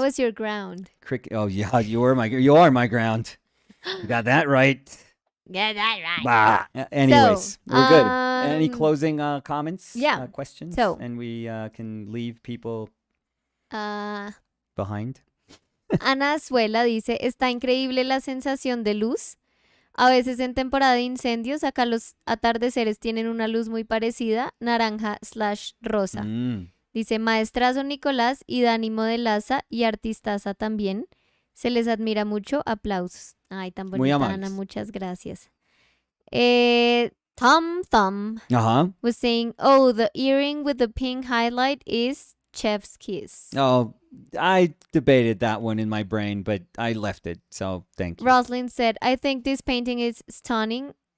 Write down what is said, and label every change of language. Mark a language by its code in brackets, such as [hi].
[en] I was your ground. Oh, yeah, you are my ground. You got that right. Get that right. Bah. Anyways, So, we're good. Any closing comments? Yeah. Questions? So. And we can leave people behind. [es] Ana Azuela dice, está increíble la sensación de luz. A veces en temporada de incendios, acá los atardeceres tienen una luz muy parecida, naranja/rosa. Dice, maestrazo Nicolás y Dani modelaza y artistaza también. Se les admira mucho, aplausos. Ay, tan bonita Ana, muchas gracias. [en] Tom Thumb was saying, oh, the earring with the pink highlight is Chef's Kiss. Oh, I debated that one in my brain, but I left it, so thank you. Rosalind said, I think this painting is stunning.